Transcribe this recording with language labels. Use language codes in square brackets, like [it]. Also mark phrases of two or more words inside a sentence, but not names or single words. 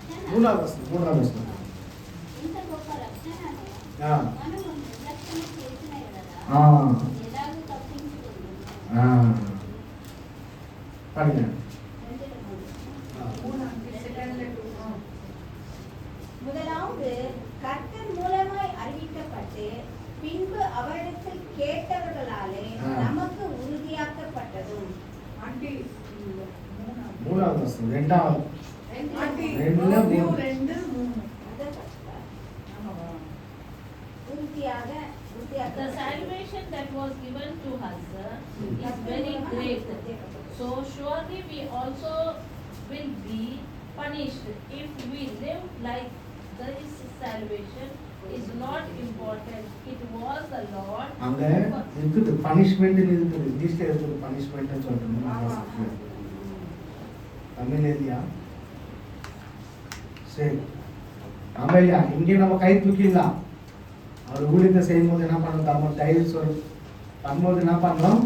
[ta] மூணாவது வசனம். [te] ఇంత గొప్ప రక్షణను ఆ. మనము నిర్లక్ష్యం చేసిన ఎడల ఆ. ఎలాగూ తప్పించుకుంటున్నాము. ఆ. [ta] படிங்க. முதலாவது கர்த்தர் மூலமாய் அறிவிக்கப்பட்டு பின்பு அவரிடத்தில் கேட்டவர்களாலே நமக்கு உறுதியாக்கப்பட்டதும். மூணாவது வசனம். ரெண்டாவது. [en] The salvation that was given to us is very great. So surely we also will be punished if we live like this salvation is not important. It was the Lord. [ta] அங்க இருக்குது பனிஷ்மென்ட் இருக்குது. இங்கிலீஷ்ல இருக்குது பனிஷ்மென்ட் சொல்றேன். தமிழ் எழுதியா? சரி. ஆமையா இங்கே நம்ம கை தூக்கிடலாம். அவர் ஊழியத்தை செய்யும்போது என்ன பண்ணணும்? நம்ம தைரியம் சொல்லு பண்ணும்போது என்ன பண்ணணும்?